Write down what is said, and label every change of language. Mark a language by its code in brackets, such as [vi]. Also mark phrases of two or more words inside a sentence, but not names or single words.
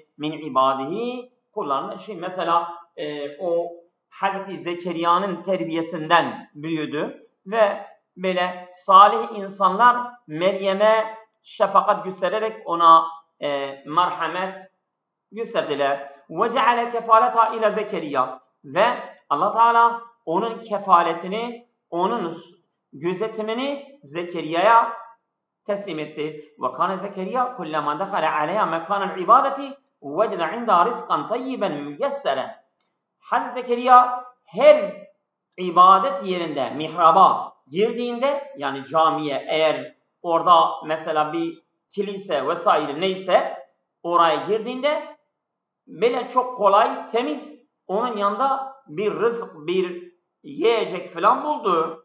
[ar] من عباده [tr] kullarına. Şimdi mesela o Hazreti Zekeriya'nın terbiyesinden büyüdü. Ve böyle salih insanlar Meryem'e şefakat göstererek ona merhamet gösterdiler. [ar] وَجَعَلَ كَفَالَتَا اِلَى Zekeriya. [tr] Ve Allah Teala onun kefaletini, onun gözetimini Zekeriya'ya teslim etti. [ar] وَكَانَ Zekeriya كُلَّمَا دَخَلَ عَلَيْهَا مَكَانَ الْعِبَادَةِ وَجَدَ عِنْدَهَا رِزْقًا طَيِّبًا مُيَسَّرًا. [tr] Hazreti Zekeriya her ibadet yerinde, mihraba girdiğinde yani camiye eğer orada mesela bir kilise vesaire neyse oraya girdiğinde böyle çok kolay, temiz onun yanında bir rızık, bir yiyecek falan buldu.